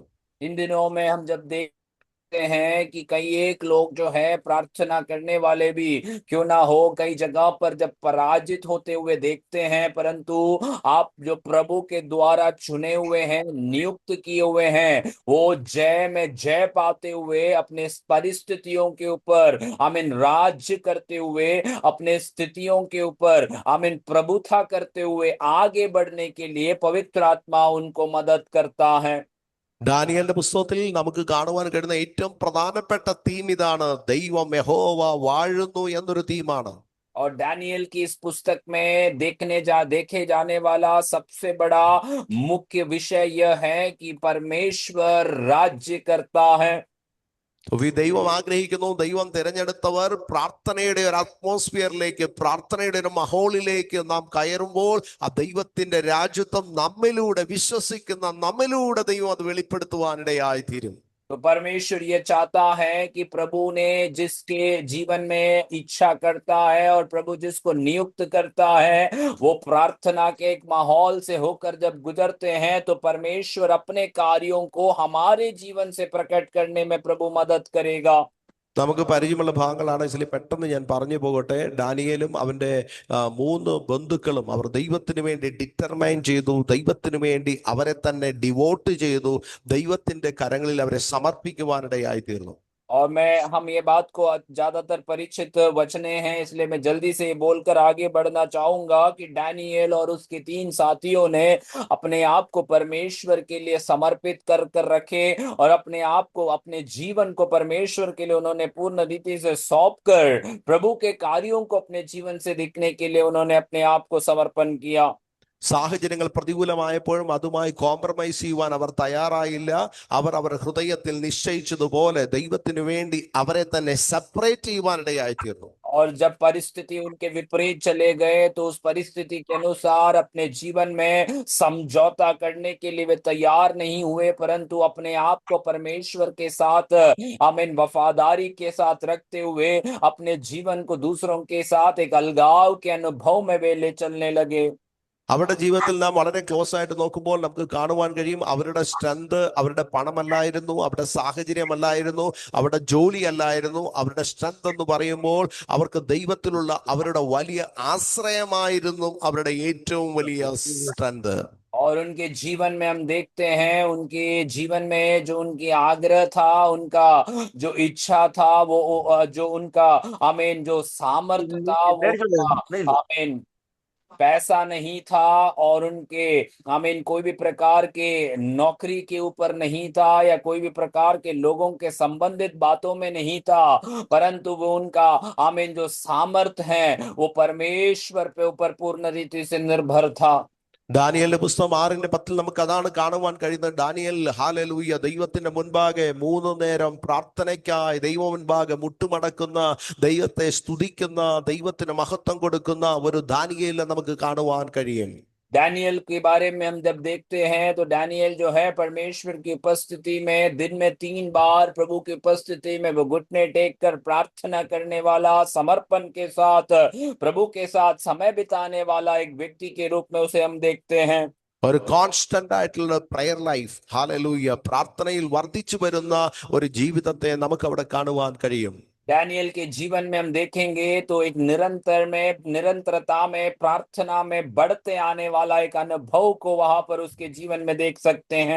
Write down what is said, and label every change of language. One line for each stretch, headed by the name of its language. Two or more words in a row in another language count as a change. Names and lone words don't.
Hindi: इन दिनों में हम जब देख हैं कि कई एक लोग जो है प्रार्थना करने वाले भी क्यों ना हो, कई जगह पर जब पराजित होते हुए देखते हैं, परंतु आप जो प्रभु के द्वारा चुने हुए हैं, नियुक्त किए हुए हैं, वो जय में जय पाते हुए अपने परिस्थितियों के ऊपर आमीन राज्य करते हुए, अपने स्थितियों के ऊपर आमीन प्रभुता करते हुए आगे बढ़ने के लिए पवित्र आत्मा उनको मदद करता है।
Malayalam: ദാനിയേലിന്റെ പുസ്തകത്തിൽ നമുക്ക് കാണുവാൻ കഴിയുന്ന ഏറ്റവും പ്രധാനപ്പെട്ട തീം ഇതാണ്, ദൈവം യഹോവ വാഴുന്നു എന്നൊരു തീമാണ്.
Hindi: और डैनियल की इस पुस्तक में देखे जाने वाला सबसे बड़ा मुख्य विषय यह है कि परमेश्वर राज्य करता है।
Malayalam: ദൈവം ആഗ്രഹിക്കുന്നു, ദൈവം തിരഞ്ഞെടുത്തവർ പ്രാർത്ഥനയുടെ ഒരു അറ്റ്മോസ്ഫിയറിലേക്ക്, പ്രാർത്ഥനയുടെ ഒരു മഹോളിലേക്ക് നാം കയറുമ്പോൾ ആ ദൈവത്തിന്റെ രാജ്യത്വം നമ്മിലൂടെ, വിശ്വസിക്കുന്ന നമ്മിലൂടെ ദൈവം അത് വെളിപ്പെടുത്തുവാനിടയായി തീരും.
Hindi: तो परमेश्वर ये चाहता है कि प्रभु ने जिसके जीवन में इच्छा करता है और प्रभु जिसको नियुक्त करता है, वो प्रार्थना के एक माहौल से होकर जब गुजरते हैं, तो परमेश्वर अपने कार्यों को हमारे जीवन से प्रकट करने में प्रभु मदद करेगा।
Malayalam: നമുക്ക് പരിചയമുള്ള ഭാഗങ്ങളാണ്, ഇതിൽ പെട്ടെന്ന് ഞാൻ പറഞ്ഞു പോകട്ടെ. ഡാനിയേലും അവന്റെ 3 ബന്ധുക്കളും അവർ ദൈവത്തിന് വേണ്ടി ഡിറ്റർമൈൻ ചെയ്തു, ദൈവത്തിന് വേണ്ടി അവരെ തന്നെ ഡിവോട്ട് ചെയ്തു, ദൈവത്തിന്റെ കരങ്ങളിൽ അവരെ സമർപ്പിക്കുവാനിടയായി തീർന്നു.
Hindi: और हम ये बात को ज्यादातर परिचित वचने हैं, इसलिए मैं जल्दी से बोलकर आगे बढ़ना चाहूंगा कि डैनियल और उसके 3 साथियों ने अपने आप को परमेश्वर के लिए समर्पित कर कर रखे, और अपने आप को, अपने जीवन को परमेश्वर के लिए उन्होंने पूर्ण रीति से सौंप कर प्रभु के कार्यों को अपने जीवन से दिखने के लिए उन्होंने अपने आप को समर्पण किया।
Malayalam: സാഹചര്യങ്ങൾ പ്രതികൂലമായപ്പോഴും അതുമായി കോംപ്രമൈസ് ചെയ്യുവാൻ അവർ തയ്യാറായില്ല. അവർ അവരുടെ ഹൃദയത്തിൽ നിശ്ചയിച്ചതുപോലെ ദൈവത്തിന് വേണ്ടി അവരെ തന്നെ സെപ്പറേറ്റ് ചെയ്യുവാനിടയായി തീർന്നു.
Hindi: और जब परिस्थिति उनके विपरीत चले गए, तो उस परिस्थिति के अनुसार अपने जीवन में समझौता करने के लिए वे तैयार नहीं हुए, परंतु अपने आप को परमेश्वर के साथ आमीन वफादारी के साथ रखते हुए अपने जीवन को दूसरों के साथ एक अलगाव के अनुभव में वे ले चलने लगे।
Malayalam: അവരുടെ ജീവിതത്തിൽ നാം വളരെ ക്ലോസ് ആയിട്ട് നോക്കുമ്പോൾ നമുക്ക് കാണുവാൻ കഴിയും, അവരുടെ സ്ട്രെങ്ത് അവരുടെ പണമല്ലായിരുന്നു, അവരുടെ സാഹചര്യമല്ലായിരുന്നു, അവരുടെ ജോലി അല്ലായിരുന്നു. അവരുടെ സ്ട്രെങ്ത് എന്ന് പറയുമ്പോൾ അവർക്ക് ദൈവത്തിലുള്ള അവരുടെ വലിയ ആശ്രയമായിരുന്നു അവരുടെ ഏറ്റവും വലിയ സ്ട്രെങ്ത്.
Hindi: और उनके जीवन में हम देखते हैं, उनके जीवन में जो उनकी आग्रह था, उनका जो इच्छा था, वो जो उनका आमीन जो सामर्थ्य था, वो आमीन पैसा नहीं था, और उनके आमीन कोई भी प्रकार के नौकरी के ऊपर नहीं था, या कोई भी प्रकार के लोगों के संबंधित बातों में नहीं था, परंतु वो उनका आमीन जो सामर्थ है वो परमेश्वर पे ऊपर पूर्ण रीति से निर्भर था।
Malayalam: ദാനിയേലിന്റെ പുസ്തകം 6:10 നമുക്ക് അതാണ് കാണുവാൻ കഴിയുന്നത്. ദാനിയേൽ ഹല്ലേലൂയ ദൈവത്തിന്റെ മുൻപാകെ 3 നേരം പ്രാർത്ഥനയ്ക്കായി ദൈവ മുൻപാകെ മുട്ടുമടക്കുന്ന, ദൈവത്തെ സ്തുതിക്കുന്ന, ദൈവത്തിന് മഹത്വം കൊടുക്കുന്ന ഒരു ദാനിയേലിനെ നമുക്ക് കാണുവാൻ കഴിയും.
Hindi: डैनियल के बारे में हम जब देखते हैं तो डैनियल जो है परमेश्वर की उपस्थिति में दिन में 3 बार प्रभु की उपस्थिति में वो घुटने टेक कर प्रार्थना करने वाला, समर्पण के साथ प्रभु के साथ समय बिताने वाला एक व्यक्ति के रूप में उसे हम देखते हैं।
Malayalam: ഒരു കോൺസ്റ്റന്റ് ആയിട്ടുള്ള
English: prayer life,
Malayalam: ഹല്ലേലൂയ, പ്രാർത്ഥനയിൽ വർദ്ധിച്ചു വരുന്ന ഒരു ജീവിതത്തെ നമുക്ക് അവിടെ കാണുവാൻ കഴിയും.
Hindi: डैनियल के जीवन में हम देखेंगे तो एक निरंतरता में प्रार्थना में बढ़ते आने वाला एक अनुभव को वहां पर उसके जीवन में देख सकते हैं।